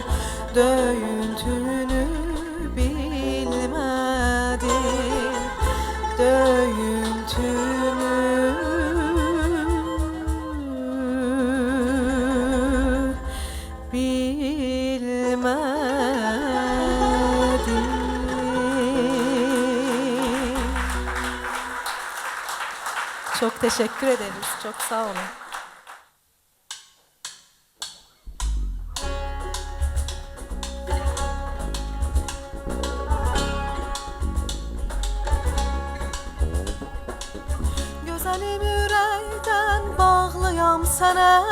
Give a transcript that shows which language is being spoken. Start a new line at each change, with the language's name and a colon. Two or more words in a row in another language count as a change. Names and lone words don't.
Azerbaijani: Döyüntünü bilmədin. Döyüntünü bilmədin.
Turkish: Çok teşekkür ederiz. Çok sağ olun.
Azerbaijani: Gözəlim ürəkdən bağlıyam sənə.